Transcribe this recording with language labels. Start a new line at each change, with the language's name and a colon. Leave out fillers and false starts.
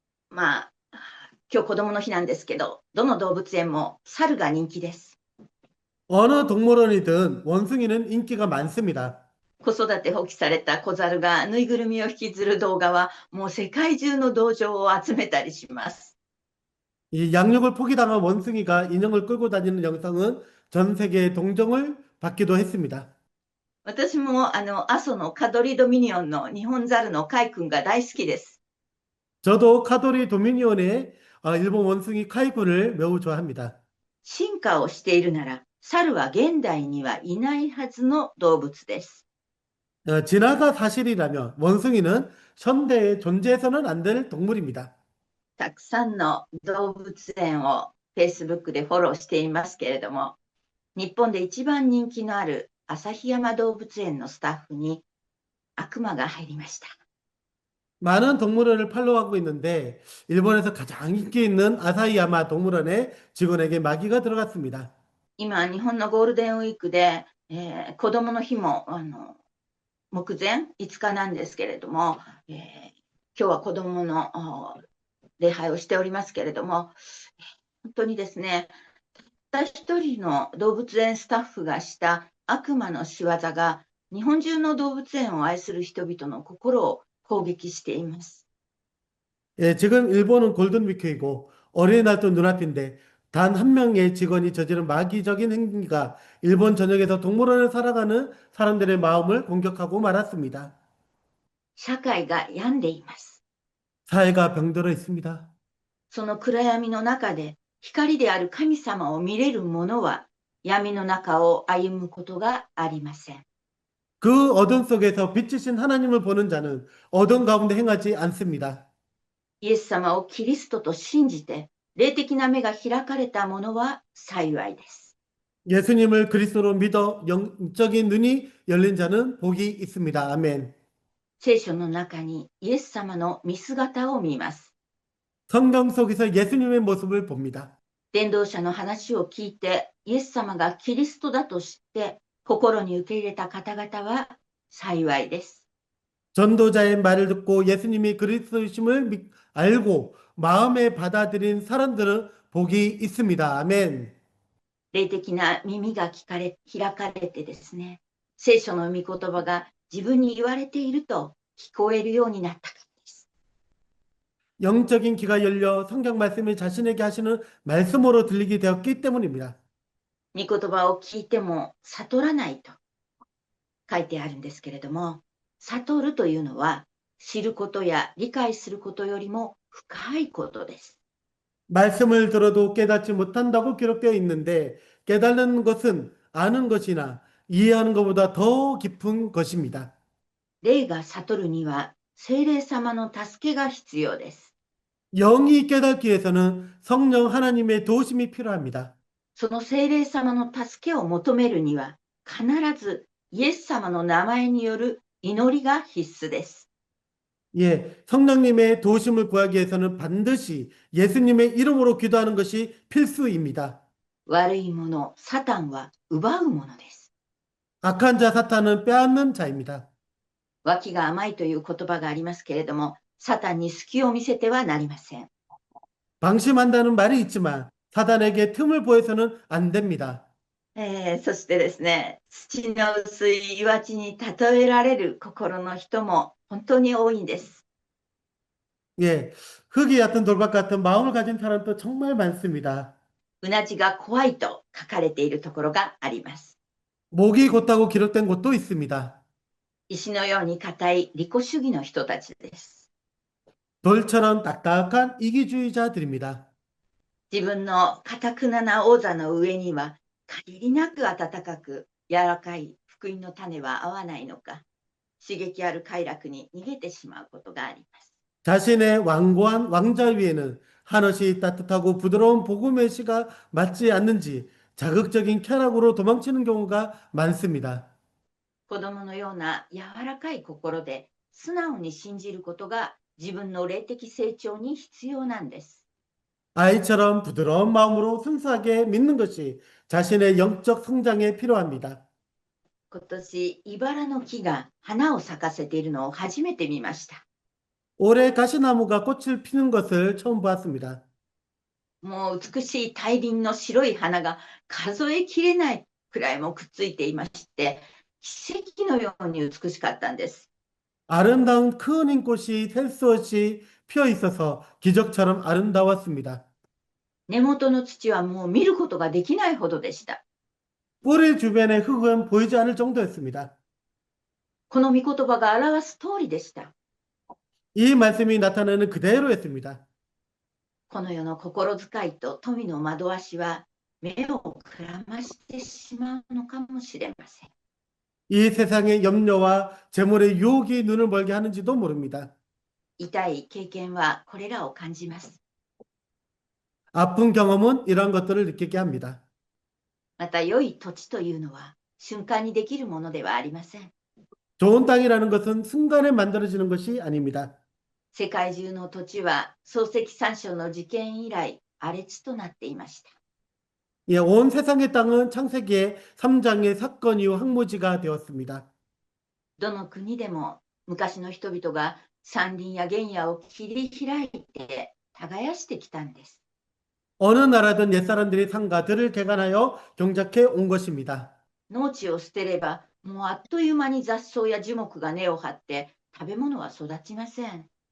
Japanese: まあ、今日子供の日なんですけど、どの動物園も猿が人気です。
Korean: 어느 동물원이든 원숭이는 인기가 많습니다.
Japanese: 子育て放棄された子猿がぬいぐるみを引きずる動画はもう世界中の同情を集めたりします。
Korean: 이 양육을 포기당한 원숭이가 인형을 끌고 다니는 영상은 전 세계의 동정을 받기도 했습니다.
Japanese: 私も阿蘇のカドリドミニオンの日本猿のカイ君が大好きです。
Korean: 저도 카도리 도미니온의 일본 원숭이 카이군을 매우 좋아합니다.
Japanese: 進化をしているなら、猿は現代にはいないはずの動物です。
Korean: 진화가 사실이라면 원숭이는 현대에 존재해서는 안 될 동물입니다.
Japanese: たくさんの動物園を Facebook でフォローしていますけれども、日本で一番人気のある旭山動物園のスタッフに悪魔が入りました。
Korean: 많은 동물원을 팔로우하고 있는데 일본에서 가장 인기 있는 아사히야마 동물원의 직원에게 마귀가 들어갔습니다.
Japanese: 今、日本のゴールデンウィークで、子どもの日も目前5日なんですけれども、今日は子どもの礼拝をしておりますけれども、本当にですね、たった一人の動物園スタッフがした悪魔の仕業が日本中の動物園を愛する人々の心を攻撃しています。
Korean: 예, 지금 일본은 골든위크이고 어린이날도 눈앞인데 단 한 명의 직원이 저지른 마귀적인 행위가 일본 전역에서 동물원을 살아가는 사람들의 마음을 공격하고 말았습니다.
Japanese: 社会が病んでいます。
Korean: 사회가 병들어 있습니다.
Japanese: その暗闇の中で光である神様を見れる者は闇の中を歩むことがありません。
Korean: 그 어둠 속에서 빛이신 하나님을 보는 자는 어둠 가운데 행하지 않습니다.
Japanese: イエス様をキリストと信じて霊的な目が開かれた者は幸いです。
Korean: 예수님을 그리스도로 믿어 영적인 눈이 열린 자는 복이 있습니다. 아멘.
Japanese: 聖書の中にイエス様の見姿を見ます。
Korean: 성경 속에서 예수님의 모습을 봅니다.
Japanese: 伝道者の話を聞いてイエス様がキリストだと知って心に受け入れた方々は幸いです。
Korean: 전도자의 말을 듣고 예수님이 그리스도이심을 알고 마음에 받아들인 사람들은 복이 있습니다. 아멘.
Japanese: 霊的な耳が開かれてですね、聖書の御言葉が自分に言われていると聞こえるようになったからです。
Korean: 영적인 귀가 열려 성경 말씀이 자신에게 하시는 말씀으로 들리게 되었기 때문입니다.
Japanese: 御言葉を聞いても悟らないと書いてあるんですけれども、悟るというのは知ることや理解することよりも深いことです。
Korean: 말씀을 들어도 깨닫지 못한다고 기록되어 있는데 깨닫는 것은 아는 것이나 이해하는 것보다 더 깊은 것입니다.
Japanese: 霊が悟るには聖霊様の助けが必要です。
Korean: 영이 깨닫기 위해서는 성령 하나님의 도우심이 필요합니다.
Japanese: その聖霊様の助けを求めるには必ずイエス様の名前による祈りが必須です。
Korean: 예, 성령님의 도우심을 구하기 위해서는 반드시 예수님의 이름으로 기도하는 것이 필수입니다.
Japanese: 悪いもの、サタンは奪うものです。
Korean: 악한 자 사탄은 빼앗는 자입니다.
Japanese: 脇が甘いという言葉がありますけれども、サタンに隙を見せてはなりません。
Korean: 방심한다는 말이 있지만 사단에게 틈을 보여서는 안 됩니다.
Japanese: そしてですね、土の薄い岩地に例えられる心の人も本当に多いんです。
Korean: 예, 흙이 얕은 돌박 같은 마음을 가진 사람도 정말 많습니다.
Japanese: うなじが怖いと書かれているところがあります。
Korean: 목이 곧다고 기록된 곳도 있습니다.
Japanese: 石のように硬い利己主義の人たちです。
Korean: 돌처럼 딱딱한 이기주의자들입니다.
Japanese: 自分の堅くなな王座の上には限りなく暖かく柔らかい福音の種は合わないのか、刺激ある快楽に逃げてしまうことがあります。
Korean: 자신의 완고한 왕자 위에는 한없이 따뜻하고 부드러운 복음의 씨가 맞지 않는지 자극적인 쾌락으로 도망치는 경우가 많습니다.
Japanese: 子供のような柔らかい心で素直に信じることが自分の霊的成長に必要なんです。
Korean: 아이처럼 부드러운 마음으로 순수하게 믿는 것이 자신의 영적 성장에 필요합니다.
Japanese: 今年、茨の木が花を咲かせているのを初めて見ました。
Korean: 올해 가시나무가 꽃을 피는 것을 처음 보았습니다.
Japanese: もう美しい大輪の白い花が数えきれないくらいもくっついていまして、奇跡のように美しかったんです。
Korean: 아름다운 큰 잉꽃이 셀 수 없이 피어 있어서 기적처럼 아름다웠습니다.
Japanese: 根元の土はもう見ることができないほどでした。
Korean: 뿌리 주변의 흙은 보이지 않을 정도였습니다.
Japanese: この御言葉が表す通りでした。
Korean: 이 말씀이 나타나는 그대로였습니다.
Japanese: この世の心遣いと富の惑わしは目をくらましてしまうのかもしれません。
Korean: 이 세상의 염려와 재물의 유혹이 눈을 멀게 하는지도 모릅니다.
Japanese: 痛い経験はこれらを感じます。
Korean: 아픈 경험은 이러한 것들을 느끼게 합니다.
Japanese: また良い土地というのは瞬間にできるものではありません。
Korean: 좋은 땅이라는 것은 순간에 만들어지는 것이 아닙니다.
Japanese: 世界中の土地は漱石三章の事件以来荒れ地となっていました。
Korean: 예, 온 세상의 땅은 창세기의 3장의 사건 이후 황무지가 되었습니다.
Japanese: どの国でも昔の人々が山林や原野を切り開いて耕してきたんです。
Korean: 어느 나라든 옛사람들이 산과 들을 개간하여 경작해 온 것입니다.
Japanese: 農地を捨てればもうあっという間に雑草や樹木が根を張って食べ物は育ちません。